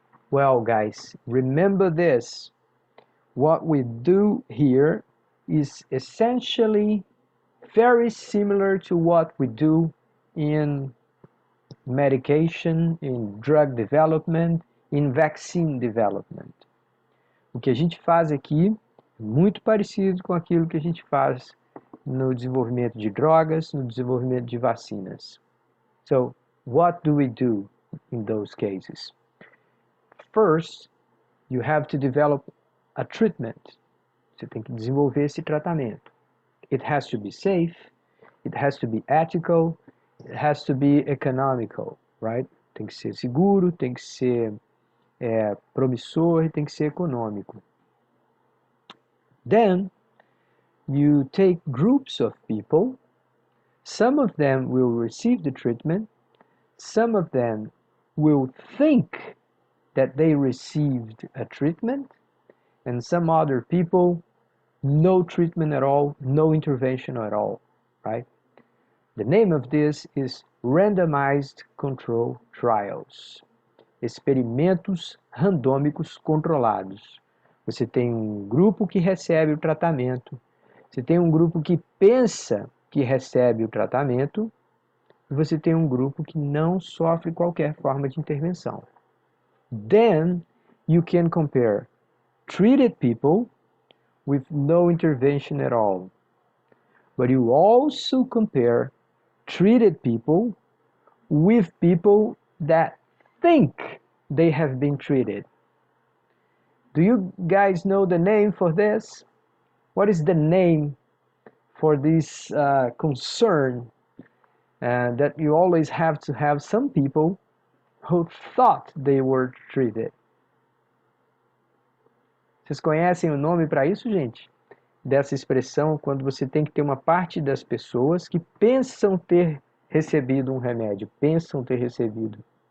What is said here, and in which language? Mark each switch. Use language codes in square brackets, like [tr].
[en] Well, guys, remember this. What we do here is essentially very similar to what we do in medication, in drug development, in vaccine development. [pt] O que a gente faz aqui é muito parecido com aquilo que a gente faz no desenvolvimento de drogas, no desenvolvimento de vacinas. [en] So, what do we do in those cases? First, you have to develop a treatment. [pt] Você tem que desenvolver esse tratamento. [en] It has to be safe, it has to be ethical, it has to be economical, right? [pt] Tem que ser seguro, tem que ser promissor e tem que ser econômico. [en] Then, you take groups of people. Some of them will receive the treatment. Some of them will think that they received a treatment. And some other people, no treatment at all, no intervention at all, right? The name of this is randomized control trials. [pt] Experimentos randômicos controlados. Você tem um grupo que recebe o tratamento, você tem um grupo que pensa que recebe o tratamento, e você tem um grupo que não sofre qualquer forma de intervenção. [en] Then you can compare treated people with no intervention at all. But you also compare treated people with people that think they have been treated. Do you guys know the name for this? What is the name for this concern that you always have to have some people who thought they were treated? [pt] Vocês conhecem o nome para isso, gente? Dessa expressão, quando você tem que ter uma parte das pessoas que pensam ter recebido um remédio, pensam ter recebido.